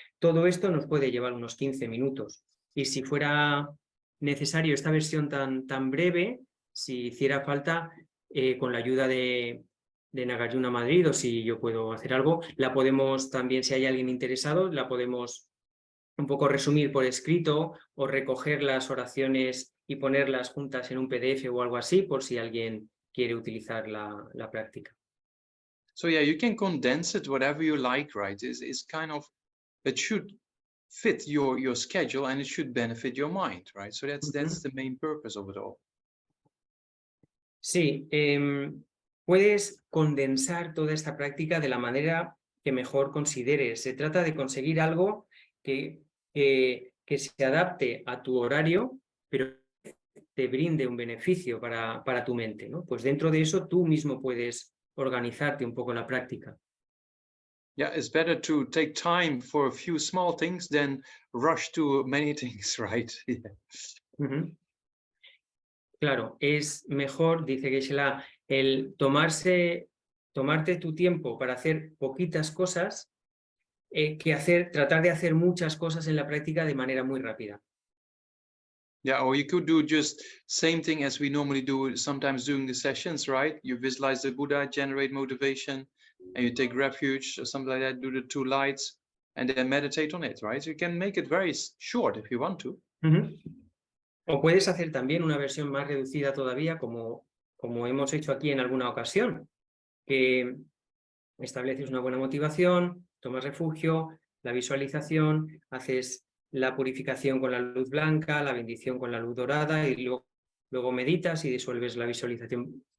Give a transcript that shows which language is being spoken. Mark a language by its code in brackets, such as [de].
[es] Todo esto nos puede llevar unos 15 minutos y si fuera necesario esta versión tan breve, si hiciera falta, con la ayuda de Nagarjuna Madrid, o si yo puedo hacer algo, la podemos también, si hay alguien interesado, la podemos un poco resumir por escrito o recoger las oraciones y ponerlas juntas en un PDF o algo así, por si alguien quiere utilizar la práctica. [en] So yeah, you can condense it whatever you like, right? It's kind of, it should fit your schedule and it should benefit your mind, right? So that's the main purpose of it all. [es] Sí, puedes condensar toda esta práctica de la manera que mejor consideres. Se trata de conseguir algo que se adapte a tu horario, pero te brinde un beneficio para tu mente, ¿no? Pues dentro de eso tú mismo puedes organizarte un poco la práctica. [en] Yeah, it's better to take time for a few small things than rush to many things, right? Yeah. [es] Claro, es mejor, dice Geshe-la, el tomarte tu tiempo para hacer poquitas cosas que tratar de hacer muchas cosas en la práctica de manera muy rápida. [en] Yeah, or you could do just same thing as we normally do sometimes during the sessions, right? You visualize the Buddha, generate motivation, and you take refuge or something like that, do the 2 lights, and then meditate on it, right? So you can make it very short if you want to. [es] O puedes hacer también una versión más reducida todavía, como hemos hecho aquí en alguna ocasión, que estableces una buena motivación, tomas refugio, la visualización, haces la purificación con la luz blanca, la bendición con la luz dorada y luego meditas y disuelves la visualización.